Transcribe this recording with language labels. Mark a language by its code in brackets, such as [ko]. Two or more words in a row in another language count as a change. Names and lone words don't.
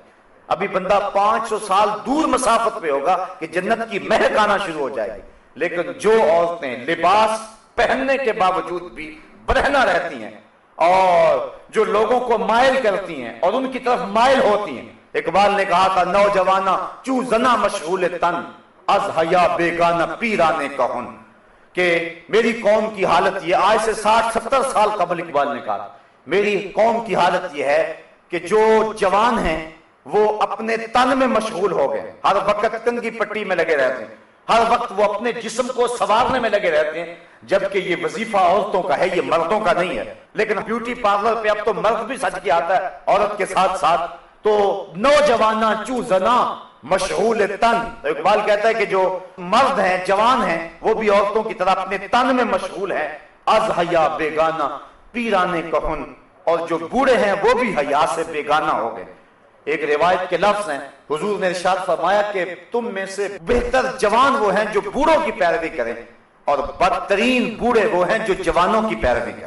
[ur] ابھی بندہ 500 سال دور مسافت پہ ہوگا کہ جنت کی مہک آنا شروع ہو جائے گی. لیکن جو عورتیں لباس پہننے کے باوجود بھی برہنہ رہتی ہیں اور جو لوگوں کو مائل کرتی ہیں اور ان کی طرف مائل ہوتی ہیں، اقبال نے کہا تھا [fa] نوجوانہ چو زنا مشغول تن از حیا بیگانہ پیرانے کہن، [ur] کہ میری قوم کی حالت یہ، آج سے 60-70 سال قبل اقبال نے کہا میری قوم کی حالت یہ ہے کہ جو جوان ہیں وہ اپنے تن میں مشغول ہو گئے، ہر وقت کنگھی پٹی میں لگے رہتے ہیں، ہر وقت وہ اپنے جسم کو سنوارنے میں لگے رہتے ہیں، جبکہ یہ وظیفہ عورتوں کا ہے، یہ مردوں کا نہیں ہے۔ لیکن بیوٹی پارلر پہ اب تو مرد بھی سج کے آتا ہے عورت کے ساتھ ساتھ، تو [fa] نوجواناں چو زناں مشغول تن۔ [ur] تو اقبال کہتا ہے کہ جو مرد ہیں، جوان ہیں، وہ بھی عورتوں کی طرح اپنے تن میں مشغول ہیں۔ [fa] از حیا بیگانہ پیرانے کہن، [ur] اور جو بوڑھے ہیں وہ بھی حیا سے بیگانہ ہو گئے۔ ایک روایت کے لفظ ہیں، حضور نے ارشاد فرمایا کہ تم میں سے بہتر جوان وہ ہیں جو بوڑھوں کی پیروی کریں، اور بدترین بوڑھے وہ ہیں جو جوانوں کی پیروی کریں۔